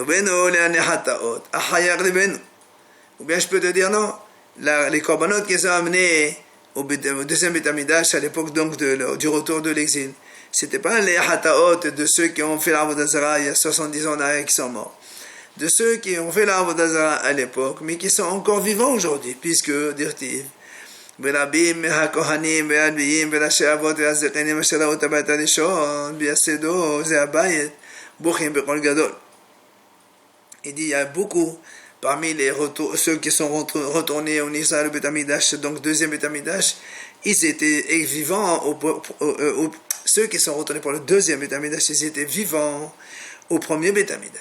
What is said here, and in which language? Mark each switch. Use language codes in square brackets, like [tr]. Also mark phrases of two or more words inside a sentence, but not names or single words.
[fr] Ou bien je peux te dire non, les korbanot qui sont amenés au deuxième [he] בית המקדש [fr] à l'époque donc du retour de l'exil, c'était pas les hataot de ceux qui ont fait l' [he] עבודה זרה [fr] il y a 70 ans d'arrêt qui sont morts. De ceux qui ont fait l' [he] עבודה זרה [fr] à l'époque, mais qui sont encore vivants aujourd'hui, puisque, [he] dirtiv, ברבים מהכהנים והלוויים וראשי אבות והזקנים אשר ראו את הבית הראשון ויסדו זה הבית בוכים בקול גדול. [fr] Il dit il y a beaucoup parmi ceux qui sont retournés au Israël, le [he] בית המקדש, [fr] donc deuxième [he] בית המקדש, [fr] ils étaient vivants, ceux qui sont retournés pour le deuxième [he] בית המקדש, [fr] ils étaient vivants au premier [he] בית המקדש.